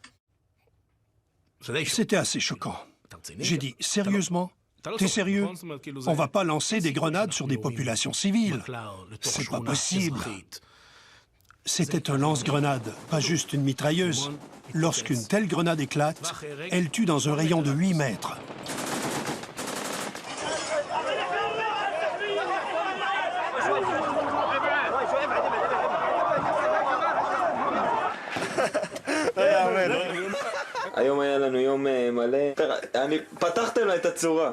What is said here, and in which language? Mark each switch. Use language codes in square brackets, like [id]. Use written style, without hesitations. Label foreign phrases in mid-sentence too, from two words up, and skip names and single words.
[fr] C'était assez choquant. J'ai dit, sérieusement? T'es sérieux? On va pas lancer des grenades sur des populations civiles. C'est pas possible. C'était un lance-grenade, pas juste une mitrailleuse. Lorsqu'une telle grenade éclate, elle tue dans un rayon de 8 mètres. [he] היום היה לנו יום מלא. פתחתם לה את הצורה.